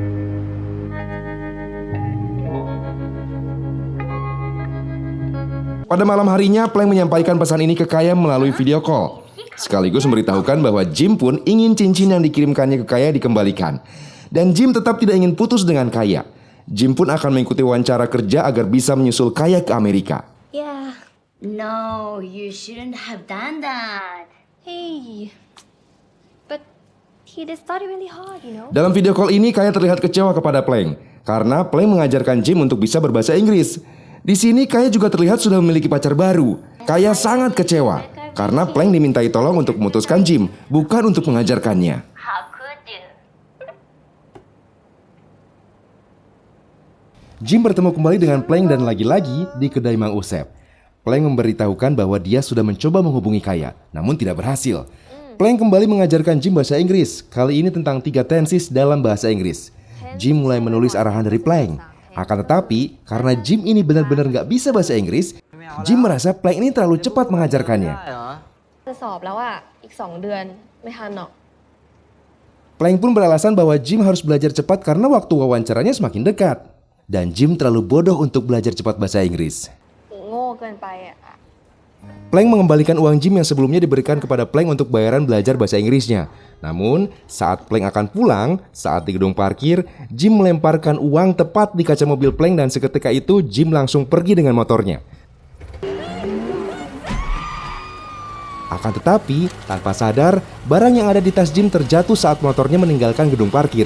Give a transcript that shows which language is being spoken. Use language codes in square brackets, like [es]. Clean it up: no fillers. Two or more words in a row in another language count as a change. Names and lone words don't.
[id] Pada malam harinya, Plank menyampaikan pesan ini ke Kaya melalui [en] video call. [id] Sekaligus memberitahukan bahwa Jim pun ingin cincin yang dikirimkannya ke Kaya dikembalikan. Dan Jim tetap tidak ingin putus dengan Kaya. Jim pun akan mengikuti wawancara kerja agar bisa menyusul Kaya ke Amerika. [en] Yeah. No, you shouldn't have done that. Hey. But he did study really hard, you know. [id] Dalam [en] video call [id] ini, Kaya terlihat kecewa kepada Plank karena Plank mengajarkan Jim untuk bisa berbahasa Inggris. Di sini Kaya juga terlihat sudah memiliki pacar baru. Kaya sangat kecewa karena Plank dimintai tolong untuk memutuskan Jim, bukan untuk mengajarkannya. How could you? Jim bertemu kembali dengan Plank dan lagi-lagi di kedai Mang Usep. Plank memberitahukan bahwa dia sudah mencoba menghubungi Kaya, namun tidak berhasil. Plank kembali mengajarkan Jim bahasa Inggris, kali ini tentang 3 tenses dalam bahasa Inggris. Jim mulai menulis arahan dari Plank. Akan tetapi, karena Jim ini benar-benar nggak bisa bahasa Inggris, Jim merasa Plank ini terlalu cepat mengajarkannya. [th] จะสอบแล้วอ่ะ อีก 2 เดือน ไม่ทันหรอก [id] Plank pun beralasan bahwa Jim harus belajar cepat karena waktu wawancaranya semakin dekat. Dan Jim terlalu bodoh untuk belajar cepat bahasa Inggris. [th] โง่เกินไปอ่ะ [id] Plank mengembalikan uang Jim yang sebelumnya diberikan kepada Plank untuk bayaran belajar bahasa Inggrisnya. Namun, saat Plank akan pulang, saat di gedung parkir, Jim melemparkan uang tepat di kaca mobil Plank dan seketika itu Jim langsung pergi dengan motornya. Akan tetapi, tanpa sadar, barang yang ada di tas Jim terjatuh saat motornya meninggalkan gedung parkir.